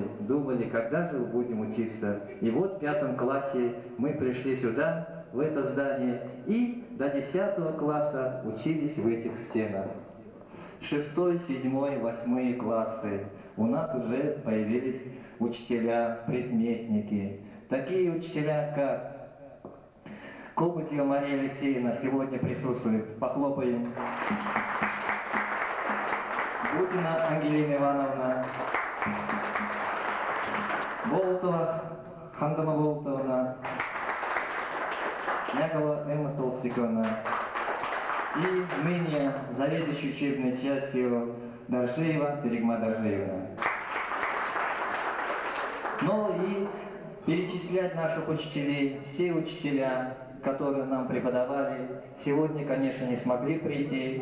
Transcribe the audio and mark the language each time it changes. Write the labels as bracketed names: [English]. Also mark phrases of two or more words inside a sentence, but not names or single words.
[Russian] Думали, когда же мы будем учиться. И вот в 5 классе мы пришли сюда, в это здание, и до 10 класса учились в этих стенах. 6, 7, 8 классы. У нас уже появились учителя, предметники. Такие учителя, как Кобузева Мария Алексеевна сегодня присутствует. Похлопаем. Бутина Ангелина Ивановна. Болотова Хандама Болотовна. Нягова Эмма Толстиковна. И ныне заведующий учебной частью Даржиева Церегма Даржиевна. Ну и перечислять наших учителей, все учителя, которые нам преподавали, сегодня, конечно, не смогли прийти.